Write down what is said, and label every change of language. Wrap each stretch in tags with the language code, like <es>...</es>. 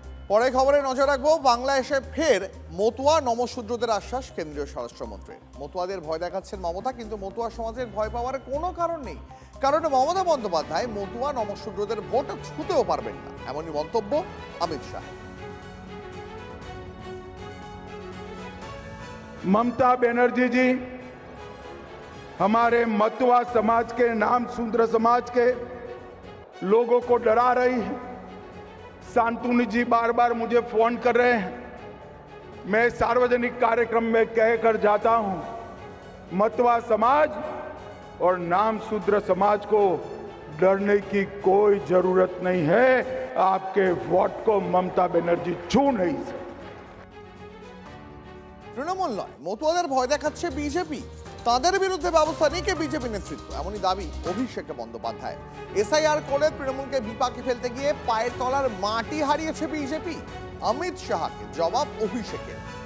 <bn>পরে খবরে নজর রাখবো, বাংলাদেশে ফের মতুয়া নমশূদ্রদের আশ্বাস কেন্দ্রীয় স্বরাষ্ট্রমন্ত্রীর। মতুয়াদের ভয় দেখাচ্ছেন মমতা, কিন্তু মতুয়া সমাজের ভয় পাওয়ার কোনো কারণ নেই, কারণ মমতা বন্দ্যোপাধ্যায় মতুয়া নমশূদ্রদের ভোট ছুঁতেও পারবেন না, এমনই মন্তব্য অমিত শাহ।</bn> <hi>ममता बनर्जी जी हमारे मतुआ समाज के, नाम शूद्र समाज के लोगों को डरा रही है। शांतनु जी बार बार मुझे फोन कर रहे हैं, मैं सार्वजनिक कार्यक्रम में कहकर जाता हूं, मतुआ समाज और नाम शूद्र समाज को डरने की कोई जरूरत नहीं है। आपके वोट को ममता बनर्जी छू नहीं सकती।</hi> <bn>তৃণমূল নয়, মতুয়াদের ভয় দেখাচ্ছে বিজেপি, তাদের বিরুদ্ধে ব্যবস্থা নিকে বিজেপি নেতৃত্ব, এমনই দাবি অভিষেক বন্দ্যোপাধ্যায়। এসআইআর করে তৃণমূলকে বিপাকে ফেলতে গিয়ে পায়ের তলার মাটি হারিয়েছে বিজেপি, অমিত শাহকে জবাব অভিষেকের।</bn>